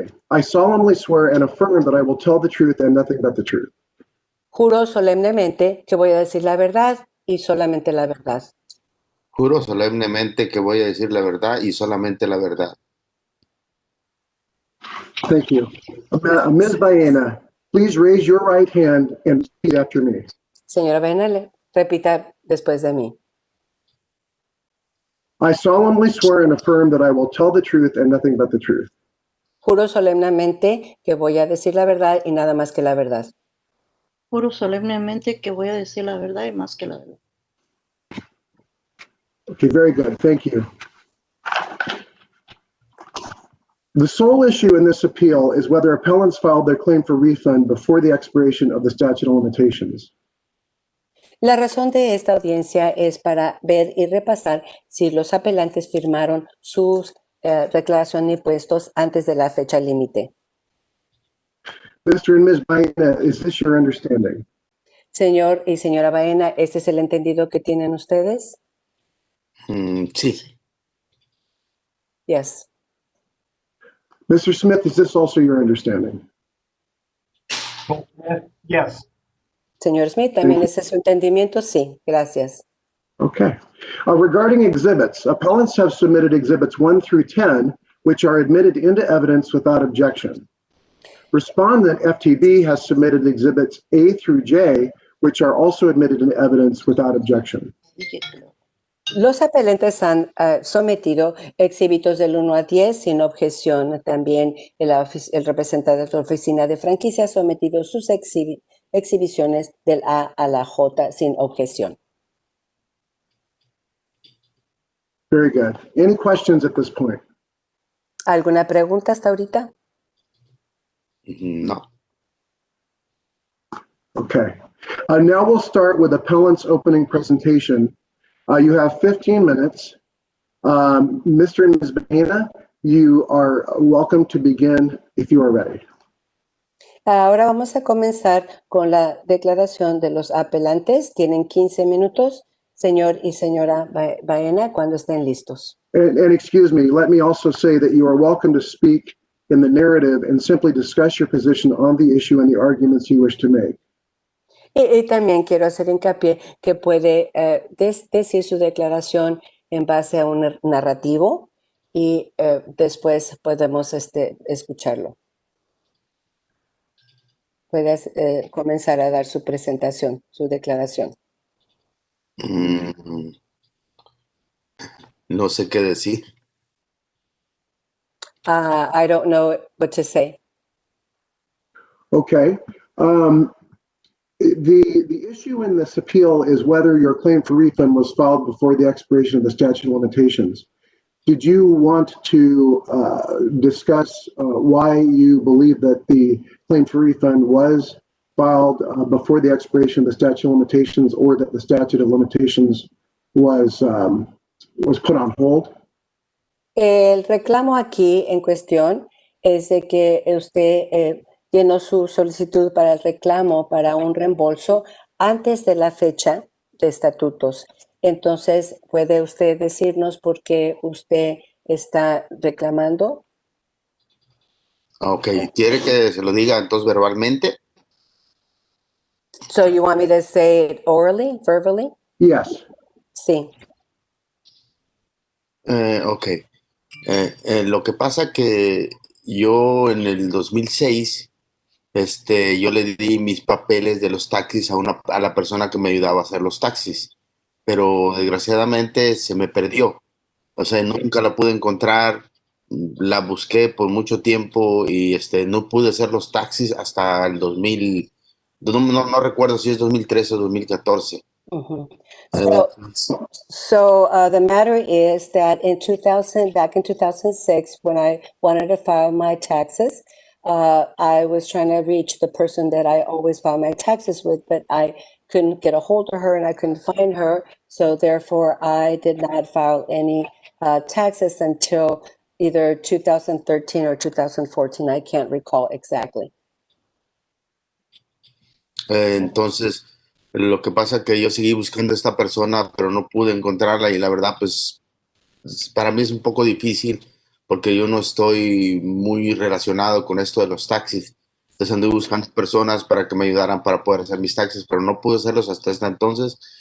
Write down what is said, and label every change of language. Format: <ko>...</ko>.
<en>I solemnly swear and affirm that I will tell the truth and nothing but the truth.</en> <es>Juro solemnemente que voy a decir la verdad y solamente la verdad. Juro solemnemente que voy a decir la verdad y solamente la verdad.</es> <en>Thank you. Ms. Bahena, please raise your right hand and repeat after me.</en> <es>Señora Bahena, repita después de mí.</es> <en>I solemnly swear and affirm that I will tell the truth and nothing but the truth.</en> <es>Juro solemnemente que voy a decir la verdad y nada más que la verdad. Juro solemnemente que voy a decir la verdad y más que la verdad.</es> <en>Okay, very good. Thank you. The sole issue in this appeal is whether appellants filed their claim for refund before the expiration of the statute of limitations.</en> <es>La razón de esta audiencia es para ver y repasar si los apelantes firmaron sus declaración de impuestos antes de la fecha límite.</es> <en>Mr. and Ms. Bahena, is this your understanding?</en> <es>Señor y señora Bahena, ¿este es el entendido que tienen ustedes? Sí.</es> <en>Yes. Mr. Smith, is this also your understanding? Joel Smith, yes.</en> <es>Señor Smith, ¿también ese es su entendimiento? Sí, gracias.</es> <en>Okay. Regarding exhibits, appellants have submitted exhibits 1 through 10, which are admitted into evidence without objection. Respondent FTB has submitted exhibits A through J, which are also admitted into evidence without objection.</en> <es>Los apelentes han sometido exhibitos del 1 a 10 sin objeción. También el representante de la oficina de franquicia ha sometido sus exhibiciones del A a la J sin objeción.</es> <en>Very good. Any questions at this point?</en> <es>¿Alguna pregunta hasta ahorita? No.</es> <en>Okay. Now we'll start with appellant's opening presentation. You have 15 minutes. Mr. and Ms. Bahena, you are welcome to begin if you are ready.</en> <es>Ahora vamos a comenzar con la declaración de los apelantes. Tienen 15 minutos, señor y señora Bahena, cuando estén listos.</es> <en>And excuse me, let me also say that you are welcome to speak in the narrative and simply discuss your position on the issue and the arguments you wish to make.</en> <es>Y también quiero hacer hincapié que puede decir su declaración en base a un narrativo y después podemos escucharlo. Puede comenzar a dar su presentación, su declaración. No sé qué decir.</es> <en>I don't know what to say. Okay. The issue in this appeal is whether your claim for refund was filed before the expiration of the statute of limitations. Did you want to discuss why you believe that the claim for refund was filed before the expiration of the statute of limitations, or that the statute of limitations was put on hold?</en> <es>El reclamo aquí en cuestión es de que usted llenó su solicitud para el reclamo para un reembolso antes de la fecha de estatutos. Entonces, ¿puede usted decirnos por qué usted está reclamando? Ok, ¿quiere que se lo diga entonces verbalmente?</es> <en>So you want me to say it orally, verbally? Yes.</en> <es>Sí. Ok. Lo que pasa que yo en el 2006, yo le di mis papeles de los taxis a la persona que me ayudaba a hacer los taxis, pero desgraciadamente se me perdió. O sea, nunca la pude encontrar, la busqué por mucho tiempo y no pude hacer los taxis hasta el 2000, no recuerdo si es 2013 o 2014. Mhm. Eh,</es> <en>So the matter is that back in 2006, when I wanted to file my taxes, I was trying to reach the person that I always file my taxes with, but I couldn't get a hold of her and I couldn't find her. So therefore, I did not file any taxes until either 2013 or 2014. I can't recall exactly.</en> <es>entonces, lo que pasa es que yo seguí buscando a esta persona, pero no pude encontrarla y la verdad, pues para mí es un poco difícil porque yo no estoy muy relacionado con esto de los taxis. Entonces anduve buscando personas para que me ayudaran para poder hacer mis taxis, pero no pude hacerlos hasta este entonces.</es>